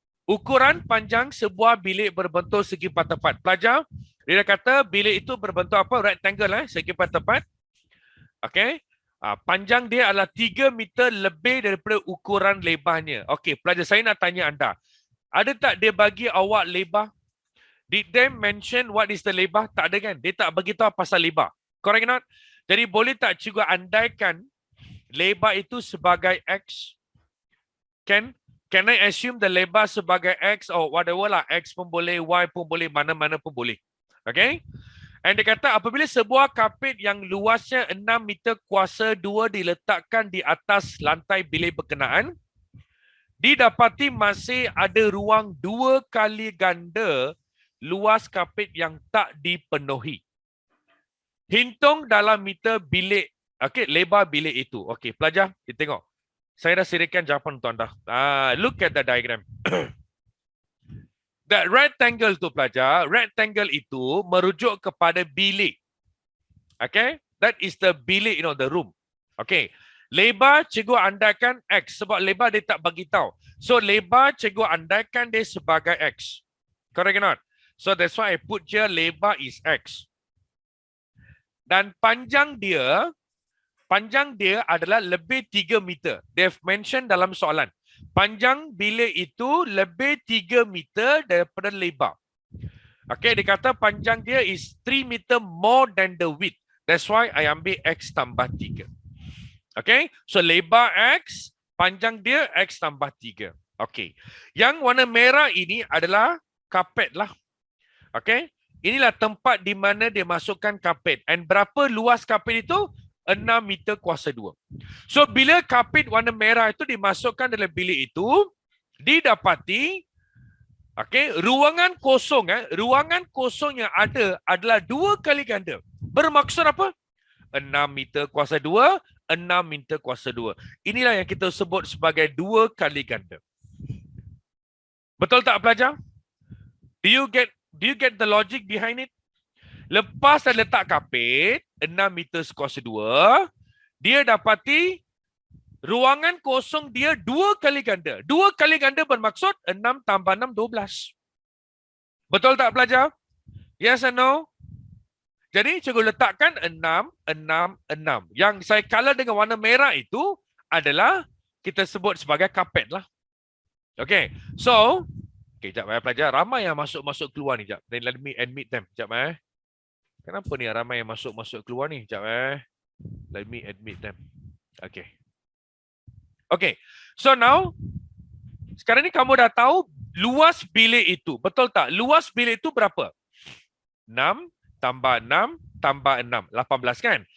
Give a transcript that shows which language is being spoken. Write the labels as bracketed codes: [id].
[ms] Ukuran panjang sebuah bilik berbentuk segi empat tepat. Pelajar, dia kata bilik itu berbentuk apa? Rectangle, segi empat tepat. Okay. Panjang dia adalah 3 meter lebih daripada ukuran lebarnya. Okay, pelajar, saya nak tanya anda. Ada tak dia bagi awak lebar? [en] Did they mention what is the lebar? [ms] Tak ada kan? Dia tak bagi tahu pasal lebar. [en] Correct not? [ms] Jadi boleh tak cikgu andaikan lebar itu sebagai X? [en] Can I assume the lebar [ms] sebagai [en] X or whatever lah? [ms] X pun boleh, Y pun boleh, mana-mana pun boleh. Okay? And dia kata apabila sebuah kapit yang luasnya 6 meter kuasa 2 diletakkan di atas lantai bilik berkenaan, didapati masih ada ruang 2 kali ganda luas kapit yang tak dipenuhi. Hitung dalam meter bilik, okay, lebar bilik itu. Okay, pelajar, kita tengok. Saya dah sediakan jawapan untuk anda. [en] Look at the diagram. That rectangle [ms] tu pelajar, rectangle itu merujuk kepada bilik. Okay, [en] that is the [ms] bilik, [en] the room. [ms] Okay, lebar cikgu andaikan X sebab lebar dia tak bagi tahu. So lebar cikgu andaikan dia sebagai X. [en] Correct or not? So that's why I put here lebar is X. [ms] Dan panjang dia adalah lebih 3 meter. [en] They've mentioned [ms] dalam soalan. Panjang bilik itu lebih 3 meter daripada lebar. [en] Okay, [ms] dia kata panjang dia [en] is 3 meter more than the width. That's why I [ms] ambil X tambah 3. Okay, so lebar X, panjang dia X tambah 3. Okay, yang warna merah ini adalah kapet lah. Okay, Inilah tempat di mana dia masukkan kapit. And berapa luas kapit itu? 6 meter kuasa 2. So, bila kapit warna merah itu dimasukkan dalam bilik itu, didapati ruangan kosong ruangan kosong yang ada adalah 2 kali ganda. Bermaksud apa? 6 meter kuasa 2, 6 meter kuasa 2. Inilah yang kita sebut sebagai 2 kali ganda. Betul tak pelajar? [en] Do you get the logic behind it? [ms] Lepas dah letak kapit 6 meter kuasa 2, dia dapati ruangan kosong dia 2 kali ganda. 2 kali ganda bermaksud 6 tambah 6, 12. Betul tak pelajar? [en] Yes or no? [ms] Jadi cikgu letakkan 6, 6, 6. Yang saya color dengan warna merah itu adalah kita sebut sebagai kapit lah. Okay, so, sekejap pelajar. Ramai yang masuk keluar ni. Sekejap. [en] Then let me admit them. [ms] Sekejap Kenapa ni ramai yang masuk keluar ni? [en] Sekejap Let me admit them. [ms] Okay. Okay, so now, sekarang ni kamu dah tahu luas bilik itu. Betul tak? Luas bilik itu berapa? 6 tambah 6 tambah 6. 18 kan?